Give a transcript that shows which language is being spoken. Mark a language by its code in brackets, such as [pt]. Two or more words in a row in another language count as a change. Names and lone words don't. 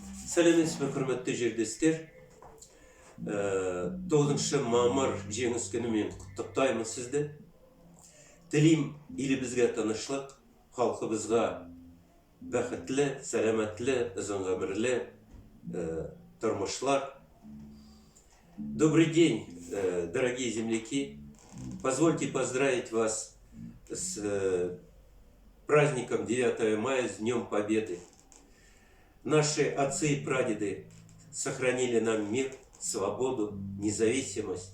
[kk] Сәлеметсіз бе, құрметті жерлестер. 9 мамыр жеңіс күнімен құттықтаймын сізді. Тілеймін елімізге тыныштық, халқымызға бақытлы, сәлеметлі, ұзын ғұмырлы тұрмышлар. [ru] Добрый день, дорогие земляки. Позвольте поздравить вас с праздником 9 мая, с Днем Победы. Наши отцы и прадеды сохранили нам мир, свободу, независимость.